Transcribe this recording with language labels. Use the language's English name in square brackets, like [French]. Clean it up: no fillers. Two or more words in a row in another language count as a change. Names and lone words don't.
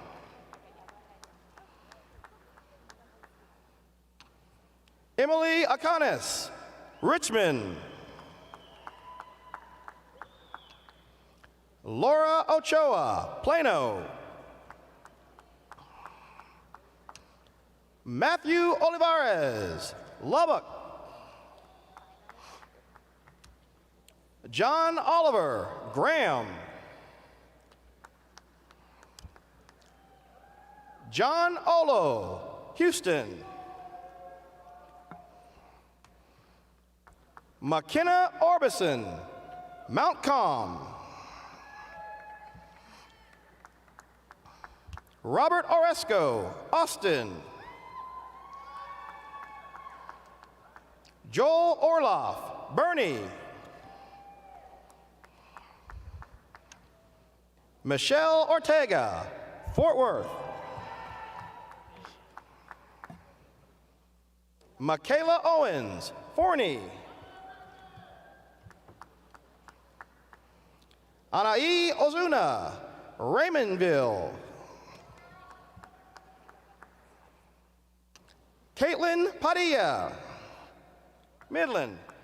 [English] Emily Akanis, Richmond. Laura Ochoa, Plano. Matthew Olivares, Lubbock. John Oliver, Graham. John Olo, Houston. McKenna Orbison, Mount Calm. Robert Oresco, Austin. Joel Orloff, Bernie. Michelle Ortega, Fort Worth. Michaela Owens, Forney. Anaí Ozuna, Raymondville. Caitlin Padilla, Midland.